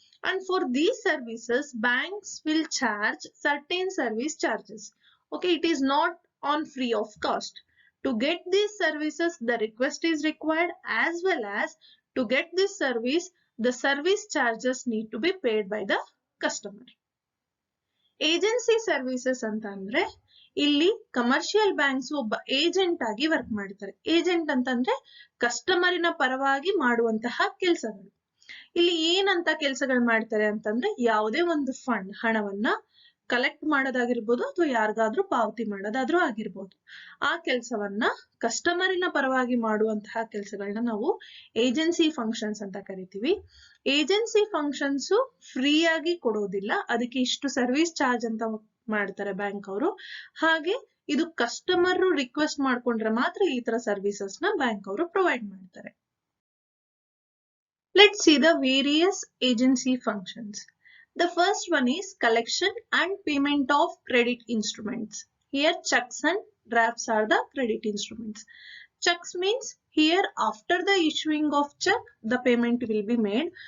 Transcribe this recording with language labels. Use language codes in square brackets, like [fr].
[en] And for these services, banks will charge certain service charges. Okay, it is not on free of cost. To get these services, the request is required, as well as to get this service, the service charges need to be paid by the customer. [kn] Agency services ಅಂತ ಅಂದ್ರೆ ಇಲ್ಲಿ commercial banks ಒಬ್ಬ agent ಆಗಿ work ಮಾಡ್ತಾರೆ. Agent ಅಂತಂದ್ರೆ ಕಸ್ಟಮರಿನ ಪರವಾಗಿ ಮಾಡುವಂತಹ ಕೆಲಸಗಳು. ಇಲ್ಲಿ ಏನಂತ ಕೆಲಸಗಳು ಮಾಡ್ತಾರೆ ಅಂತಂದ್ರೆ ಯಾವುದೇ ಒಂದು ಫಂಡ್ ಹಣವನ್ನ ಕಲೆಕ್ಟ್ ಮಾಡೋದಾಗಿರ್ಬೋದು ಅಥವಾ ಯಾರಿಗಾದ್ರೂ ಪಾವತಿ ಮಾಡೋದಾದ್ರೂ ಆಗಿರ್ಬೋದು, ಆ ಕೆಲಸವನ್ನ ಕಸ್ಟಮರಿನ ಪರವಾಗಿ ಮಾಡುವಂತಹ ಕೆಲಸಗಳನ್ನ ನಾವು ಏಜೆನ್ಸಿ ಫಂಕ್ಷನ್ಸ್ ಅಂತ ಕರಿತೀವಿ. ಏಜೆನ್ಸಿ ಫಂಕ್ಷನ್ಸ್ ಫ್ರೀ ಆಗಿ ಕೊಡೋದಿಲ್ಲ, ಅದಕ್ಕೆ ಇಷ್ಟು ಸರ್ವಿಸ್ ಚಾರ್ಜ್ ಅಂತ ಮಾಡ್ತಾರೆ ಬ್ಯಾಂಕ್ ಅವರು. ಹಾಗೆ ಇದು ಕಸ್ಟಮರ್ ರಿಕ್ವೆಸ್ಟ್ ಮಾಡ್ಕೊಂಡ್ರೆ ಮಾತ್ರ ಈ ತರ ಸರ್ವಿಸಸ್ ನ ಬ್ಯಾಂಕ್ ಅವರು ಪ್ರೊವೈಡ್ ಮಾಡ್ತಾರೆ. [en] Let's see the various agency functions. The first one is collection and payment of credit instruments. Here checks and drafts are the credit instruments. Checks means here after the issuing of check, the payment will be made.